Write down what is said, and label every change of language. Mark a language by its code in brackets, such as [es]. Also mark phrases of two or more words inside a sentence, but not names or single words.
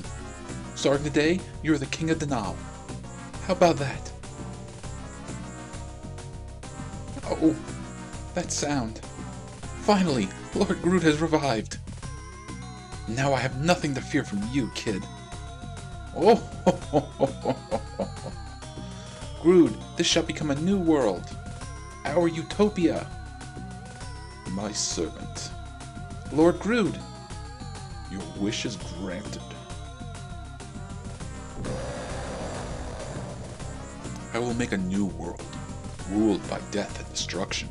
[en] Starting today, you're the king of Danaal. How about that? Oh, that sound. Finally, Lord Gryuud has revived. Now I have nothing to fear from you, kid. Oh, ho, ho, ho, ho, ho, ho. Gryuud, this shall become a new world. Our utopia. My servant. Lord Gryuud, your wish is granted. I will make a new world, ruled by death and destruction.